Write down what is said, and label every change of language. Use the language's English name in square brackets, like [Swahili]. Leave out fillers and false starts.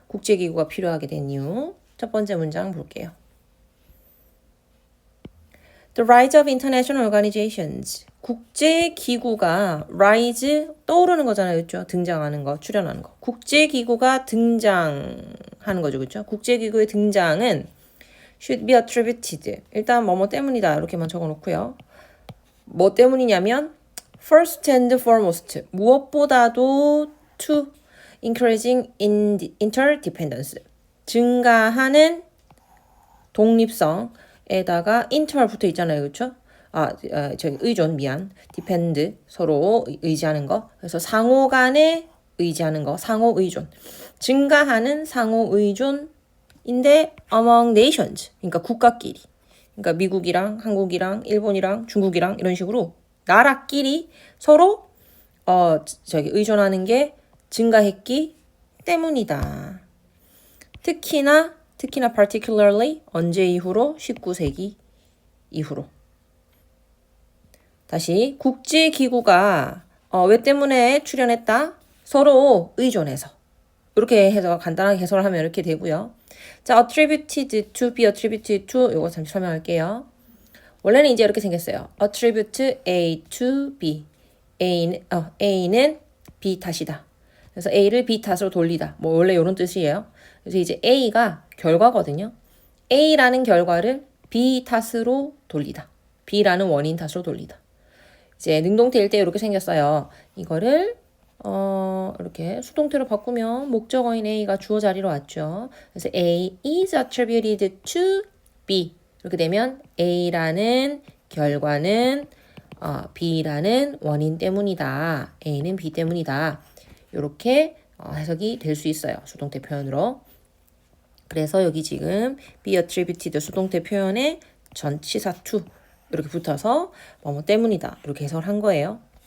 [Korean] 국제기구가 필요하게 된 이유. 첫 번째 문장 볼게요. [English] The rise of international organizations. [Korean] 국제기구가 rise 떠오르는 거잖아요. 그렇죠? 등장하는 거, 출현하는 거. 국제기구가 등장하는 거죠. 그렇죠? 국제기구의 등장은 [English] should be attributed. [Korean] 일단 뭐뭐 때문이다. 이렇게만 적어 놓고요. 뭐 때문이냐면 [English] first and foremost. [Korean] 무엇보다도 [English] to increasing interdependence. [Korean] 증가하는 독립성에다가 inter 붙어 있잖아요. 그렇죠? 저기 의존 depend 서로 의지하는 거. 그래서 상호 간에 의지하는 거, 상호 의존. 증가하는 상호 의존인데 [English] among nations. [Korean] 그러니까 국가끼리. 그러니까 미국이랑 한국이랑 일본이랑 중국이랑 이런 식으로 나라끼리 서로 의존하는 게 증가했기 때문이다. 특히나 particularly 언제 이후로? 19세기 이후로. 다시 국제기구가 왜 때문에 출현했다? 서로 의존해서. 이렇게 해서 간단하게 해석을 하면 이렇게 되고요. 자, attributed to, be attributed to 이거 잠시 설명할게요. 원래는 이제 이렇게 생겼어요. [English] attribute A to B. [Korean] A는 B 탓이다. 그래서 A를 B 탓으로 돌리다. 뭐 원래 이런 뜻이에요. 그래서 이제 A가 결과거든요. A라는 결과를 B 탓으로 돌리다. B라는 원인 탓으로 돌리다. 이제 능동태일 때 이렇게 생겼어요. 이거를 이렇게 수동태로 바꾸면 목적어인 A가 주어 자리로 왔죠. [English] 그래서 A is attributed to B. [Korean] 이렇게 되면 A라는 결과는 B라는 원인 때문이다. A는 B 때문이다. 이렇게 해석이 될 수 있어요. 수동태 표현으로. 그래서 여기 지금 be attributed 수동태 표현에 전치사 to 이렇게 붙어서 뭐뭐 때문이다. 이렇게 해석을 한 거예요.